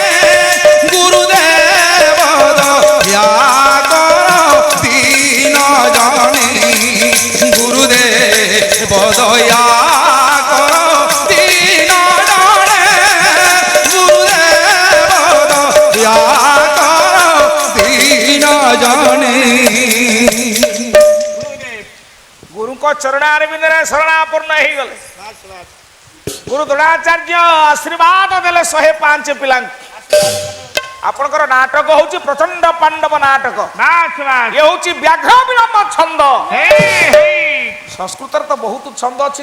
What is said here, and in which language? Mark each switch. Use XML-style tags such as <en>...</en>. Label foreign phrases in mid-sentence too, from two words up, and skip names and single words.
<bn>গুরুদেব দয়া কর দীন জনে গুরুদেব দয়া কর দীন জনে গুরুদেব দয়া কর দীন জনে</bn> <or>ଗୁରୁଙ୍କ ଚରଣାରବିନ୍ଦରେ ଶରଣାପନ୍ନ ହେଇଗଲେ। ଗୁରୁ ଦ୍ରୋଣାଚାର୍ଯ୍ୟ ଆଶୀର୍ବାଦ ଦେଲେ 105 ପିଲାଙ୍କୁ। ଆପଣଙ୍କର ନାଟକ ହଉଛି ପ୍ରଚଣ୍ଡ ପାଣ୍ଡବ ନାଟକ। ଇଏ ହଉଛି ବ୍ୟାଘ୍ର ବିଳମ୍ବ ଛନ୍ଦ। ସଂସ୍କୃତରେ ତ ବହୁତ ଛନ୍ଦ ଅଛି।</or>